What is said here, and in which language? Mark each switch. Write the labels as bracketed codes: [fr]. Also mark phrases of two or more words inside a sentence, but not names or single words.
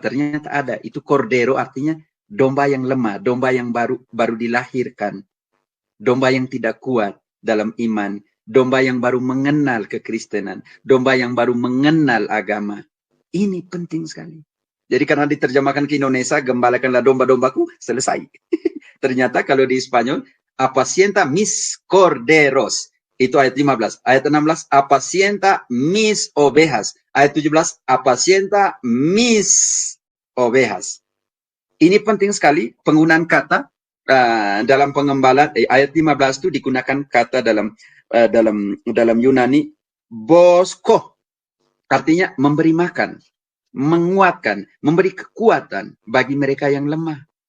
[id] Ternyata ada, itu cordero, artinya domba yang lemah, domba yang baru dilahirkan, domba yang tidak kuat dalam iman, domba yang baru mengenal kekristenan, domba yang baru mengenal agama. Ini penting sekali. Jadi karena diterjemahkan ke Indonesia, gembalakanlah domba-dombaku, selesai. Ternyata kalau di Spanyol, [es] apacienta mis corderos. [id] Itu ayat 15. Ayat 16, [es] apacienta mis ovejas. [id] Ayat 17, [es] apacienta mis ovejas. [id] Ini penting sekali penggunaan kata dalam pengembalaan. Ayat 15 itu digunakan kata dalam Yunani bosko. Artinya memberi makan, menguatkan, memberi kekuatan bagi mereka yang lemah.